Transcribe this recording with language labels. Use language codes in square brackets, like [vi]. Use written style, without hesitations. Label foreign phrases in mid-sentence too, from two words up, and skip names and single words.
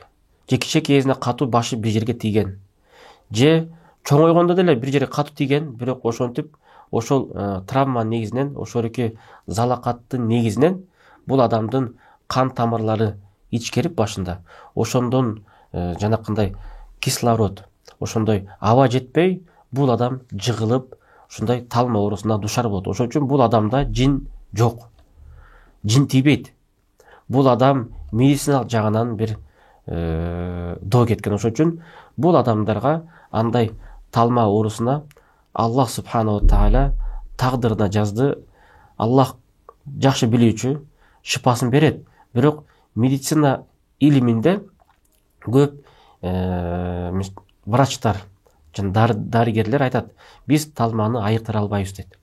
[ky] Же кичи кезинде катуу башы бир жерге тийген, же чоңойгондо деле бир жерге катуу тийген, бирок ошентип ошол травманын негизинен, ошолки залакаттын негизинен бул адамдын кан тамырлары ичкерип башында, ошондон жанакындай кислород, ошондой аба жетпей, бул адам жыгылып, ошондой талма оорусуна душар болот. Ошол үчүн бул адамда жин жок. Жин тийбейт. Бул адам медициналык жагынан бир доо кеткен. Ошол үчүн бул адамдарга андай талма оорусуна Аллах [ar] سبحانه وتعالى [ky] тагдырына жазды. Аллах жакшы билүүчү, шипасын берет. Бирок медицина илиминде көп врачтар, дарыгерлер айтат, биз талманы айыктыра албайбыз дейт.